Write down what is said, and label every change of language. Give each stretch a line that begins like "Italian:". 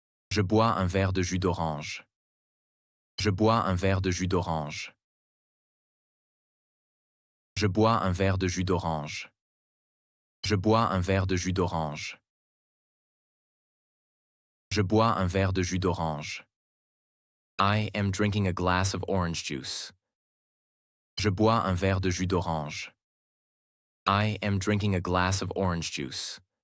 French: Je bois un verre de jus d'orange. Je bois un verre de jus d'orange. Je bois un verre de jus d'orange. Je bois un verre de jus d'orange. Je bois un verre de jus d'orange.
English: I am drinking a glass of orange juice.
French: Je bois un verre de jus d'orange.
English: I am drinking a glass of orange juice.